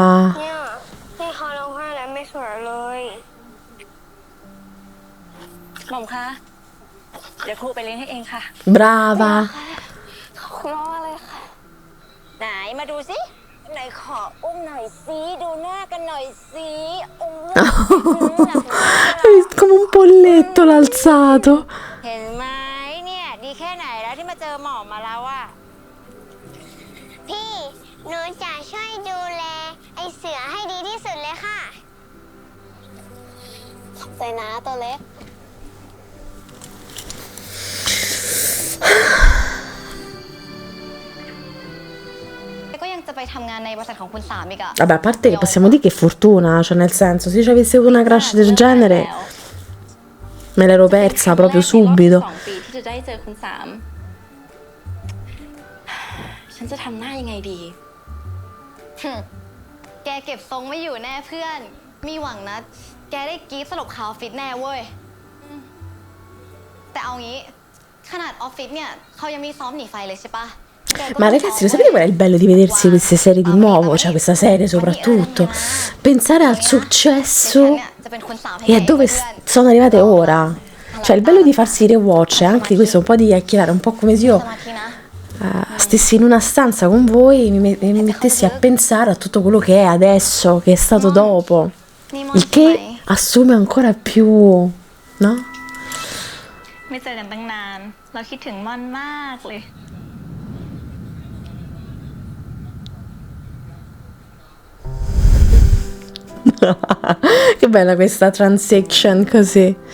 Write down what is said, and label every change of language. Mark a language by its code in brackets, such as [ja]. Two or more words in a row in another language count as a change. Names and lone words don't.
[th] เนี่ยพี่เขาร้องไห้แล้วไม่สวยเลย หม่อมคะ เดี๋ยวครูไปเลี้ยงให้เองค่ะ [it] Brava. [th] ขอบคุณมากเลยค่ะ ไหนมาดูสิ ไหนขออุ้มหน่อยสิดูหน้ากันหน่อยสิอุ้ม [it] Come un polletto l'ha alzato. [th] เห็นไหมเนี่ย ดีแค่ไหนแล้วที่มาเจอหมอมาแล้วอะ พี่หนูจะช่วยดูแลไอเสือให้ดีที่สุดเลยค่ะขอบใจนะตัวเล็ก ก็ยังจะไปทำงานในบริษัทของคุณสามอีกอะ [it] Vabbè, a parte che possiamo dire che fortuna, cioè nel senso, se ci avessi avuto una crush del genere, me l'ero persa proprio subito. [th] 2 ปีที่จะได้เจอคุณสาม ฉันจะทำหน้ายังไงดี แกเก็บทรงไม่อยู่แน่เพื่อน มีหวังนะ แกได้กรี๊ดสลบคาออฟฟิศแน่เว้ย แต่เอางี้ ขนาดออฟฟิศเนี่ยเขายังมีซ้อมหนีไฟเลยใช่ปะ [it] Ma ragazzi, lo sapete qual è il bello di vedersi queste serie di nuovo? Cioè questa serie soprattutto. Pensare al successo e a dove sono arrivate ora. Cioè il bello di farsi rewatch è anche questo, un po' di chiacchierare, un po' come se io [th] สมาธินะ [it] stessi in una stanza con voi e mi mettessi a pensare a tutto quello che è adesso, che è stato dopo. [th] นี่มอน [it] Il [th] ใช่ไหม [it] che assume ancora più, no? [th] ไม่เจอกันตั้งนาน เราคิดถึงมอนมากเลย [it] Che bella questa transaction così.